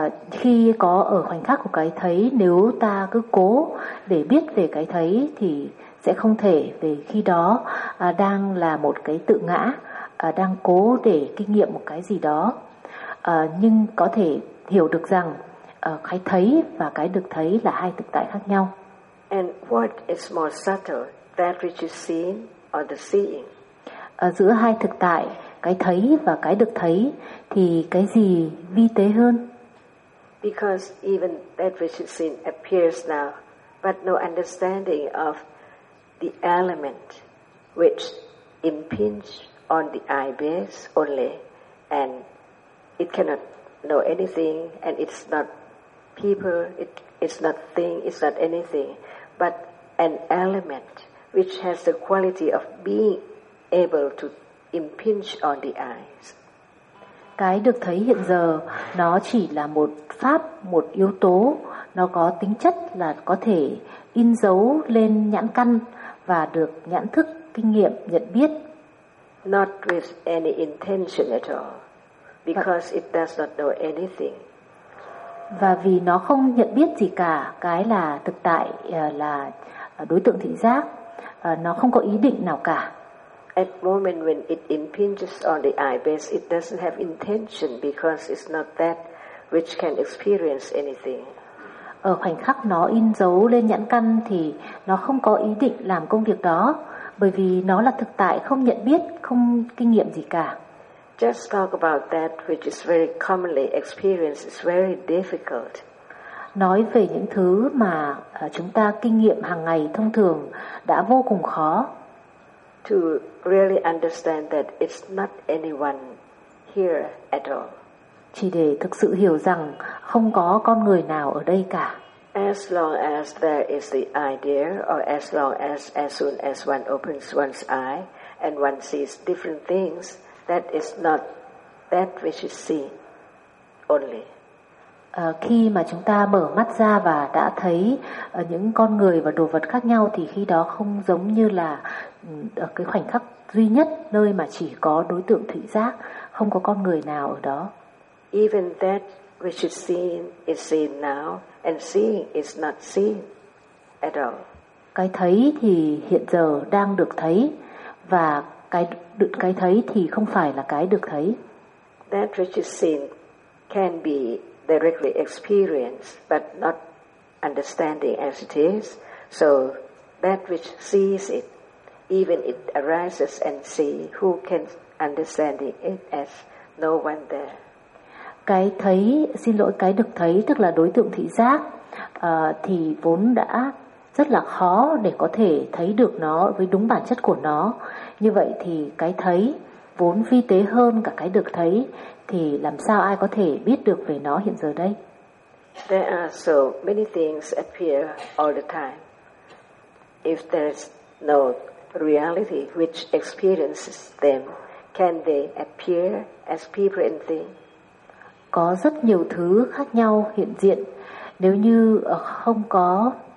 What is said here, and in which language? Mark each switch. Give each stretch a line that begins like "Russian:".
Vietnamese: Khi có ở khoảnh khắc của cái thấy, nếu ta cứ cố để biết về cái thấy thì sẽ không thể, vì khi đó đang là một cái tự ngã, đang cố để kinh nghiệm một cái gì đó. Nhưng có thể hiểu được rằng cái thấy và cái được thấy là hai thực tại khác nhau.
English: And what is more subtle, that which is seen or the seeing?
Vietnamese: Giữa hai thực tại, cái thấy và cái được thấy, thì cái gì vi tế hơn?
English: Because even that which is seen appears now, but no understanding of the element which impinge on the eye base only, and it cannot know anything, and it's not people, it's not thing, it's not anything, but an element which has the quality of being able to impinge on the eyes.
Vietnamese: Cái được thấy hiện giờ nó chỉ là một pháp, một yếu tố, nó có tính chất là có thể in dấu lên nhãn căn và được nhãn thức kinh nghiệm nhận biết.
English: Not with any intention at all, because it does not know anything.
Vietnamese: Và vì nó không nhận biết gì cả, cái là thực tại là đối tượng thị giác, nó không có ý định nào cả.
English: At the moment when it impinges on the eye base, it doesn't have intention because it's not that which can experience anything.
Vietnamese: Ở khoảnh khắc nó in dấu lên nhãn căn thì nó không có ý định làm công việc đó, bởi vì nó là thực tại không nhận biết, không kinh nghiệm gì cả.
English: Just talk about that which is very commonly experienced is very difficult.
Vietnamese: Nói về những thứ mà chúng ta kinh nghiệm hàng ngày thông thường đã vô cùng khó.
English: To really understand that it's not anyone here at all.
Vietnamese: Chỉ để thực sự hiểu rằng không có con người nào ở đây cả.
English: As long as there is the idea, or as soon as one opens one's eye and one sees different things, that is not that which is seen only.
Vietnamese: Khi mà chúng ta mở mắt ra và đã thấy những con người và đồ vật khác nhau thì khi đó không giống như là ở cái khoảnh khắc duy nhất nơi mà chỉ có đối tượng thị giác, không có con người nào ở đó.
English: Even that which is seen now, and seeing is not seen at all.
Vietnamese: Cái thấy thì hiện giờ đang được thấy, và cái thấy thì không phải là cái được thấy.
English: That which is seen can be directly experienced, but not understanding as it is. So that which sees it, even it arises and see, who can understand it as no one there?
Vietnamese: Cái thấy, xin lỗi, cái được thấy, tức là đối tượng thị giác, thì vốn đã rất là khó để có thể thấy được nó với đúng bản chất của nó. Như vậy thì cái thấy vốn vi tế hơn cả cái được thấy, thì làm sao ai có thể biết được về nó hiện giờ đây?
English: There are so many things appear all the time. If there is no reality which experiences them, can they appear as people and things?
Vietnamese: Có rất nhiều thứ khác nhau hiện diện, nếu như không có.